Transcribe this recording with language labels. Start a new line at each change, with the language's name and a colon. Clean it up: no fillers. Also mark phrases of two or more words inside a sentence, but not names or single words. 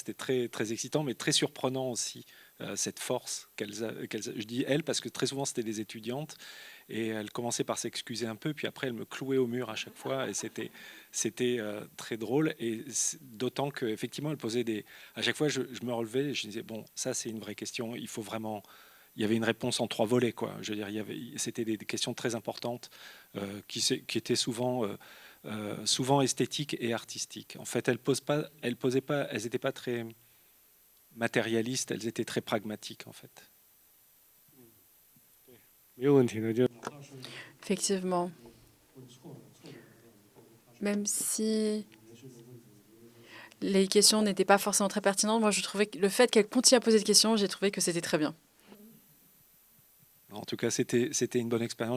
French: C'était très, très excitant, mais très surprenant aussi, cette force je dis elles parce que très souvent c'était des étudiantes, et elles commençaient par s'excuser un peu, puis après elles me clouaient au mur à chaque fois, et c'était très drôle, et d'autant qu'effectivement elles posaient à chaque fois je me relevais et je disais bon, ça c'est une vraie question, il faut vraiment, il y avait une réponse en 3 volets, quoi. Je veux dire, c'était des questions très importantes, qui étaient souvent esthétiques et artistiques. En fait, elles n'étaient pas très matérialistes, elles étaient très pragmatiques, en fait.
Chinese: 没有问题的，就
French: Effectivement, même si les questions n'étaient pas forcément très pertinentes, moi je trouvais que le fait qu'elle continue à poser des questions, j'ai trouvé que c'était très bien. En tout cas, c'était une bonne expérience.